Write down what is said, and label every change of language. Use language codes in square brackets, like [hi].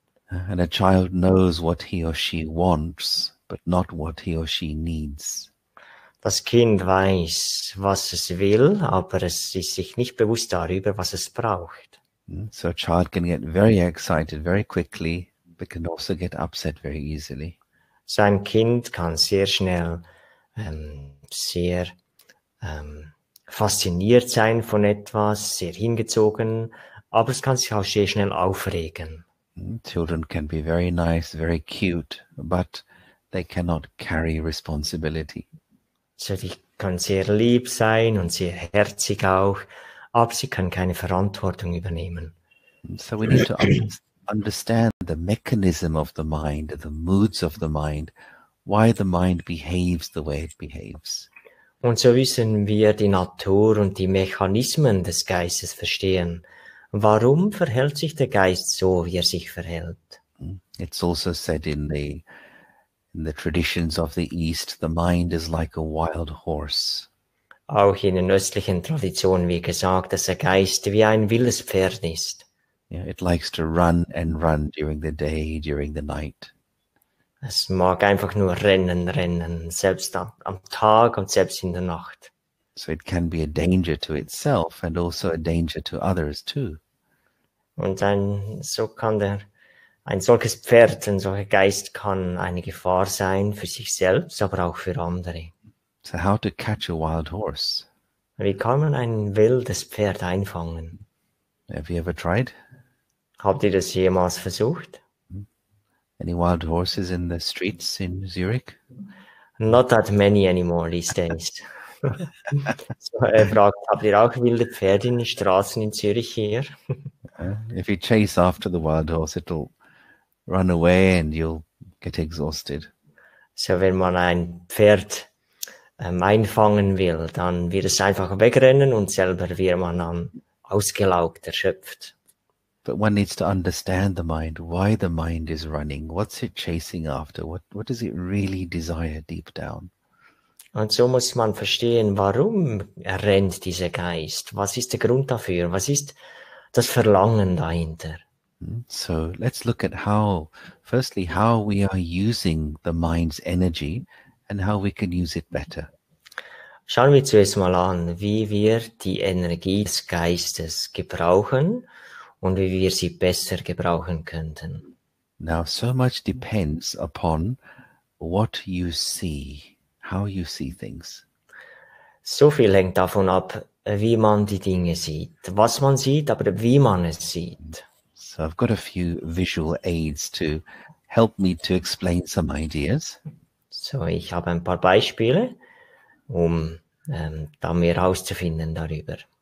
[en] And a child knows what he or she wants, but not what he or she needs. [de] Das Kind weiß, was es will, aber es ist sich nicht bewusst darüber, was es braucht. [en] So a child can get very excited very quickly, but can also get upset very easily. [de] So ein Kind kann sehr schnell sehr fasziniert sein von etwas, sehr hingezogen, aber es kann sich auch sehr schnell aufregen. [en] Children can be very nice, very cute, but they cannot carry responsibility. [de] So die kann sehr lieb sein und sehr herzig auch, aber sie kann keine Verantwortung übernehmen. [en] So we need to understand the mechanism of the mind, the moods of the mind, why the mind behaves the way it behaves. [de] Und so müssen wir die Natur und die Mechanismen des Geistes verstehen. Warum verhält sich der Geist so, wie er sich verhält? [en] It's also said in the traditions of the East, the mind is like a wild horse. [de] Auch in den östlichen Traditionen wird gesagt, dass der Geist wie ein wildes Pferd ist. [en] Yeah, it likes to run and run during the day, during the night. [de] Es mag einfach nur rennen, selbst am Tag und selbst in der Nacht. [en] So it can be a danger to itself and also a danger to others too. [de] Und ein solches Pferd, ein solcher Geist kann eine Gefahr sein für sich selbst, aber auch für andere. [en] So how to catch a wild horse? [de] Wie kann man ein wildes Pferd einfangen? [en] Have you ever tried? [de] Habt ihr das jemals versucht? [en] Any wild horses in the streets in Zurich? Not that many anymore these days. [de] So, er fragt, habt ihr auch wilde Pferde in den Straßen in Zürich hier? [en] If you chase after the wild horse, it'll run away and you'll get exhausted. [de] So, wenn man ein Pferd einfangen will, dann wird es einfach wegrennen und selber wird man dann ausgelaugt, erschöpft. [en] But one needs to understand the mind, why the mind is running, what's it chasing after, what does it really desire deep down? [de] Und so muss man verstehen, warum rennt dieser Geist? Was ist der Grund dafür? Was ist das Verlangen dahinter? [en] So let's look at firstly, how we are using the mind's energy and how we can use it better. [de] Schauen wir zuerst mal an, wie wir die Energie des Geistes gebrauchen und wie wir sie besser gebrauchen könnten. [en] Now, so much depends upon what you see, how you see things. [de] So viel hängt davon ab, wie man die Dinge sieht. Was man sieht, aber wie man es sieht. [en] So I've got a few visual aids to help me to explain some ideas. [de] So, ich habe ein paar Beispiele, um da mehr herauszufinden darüber.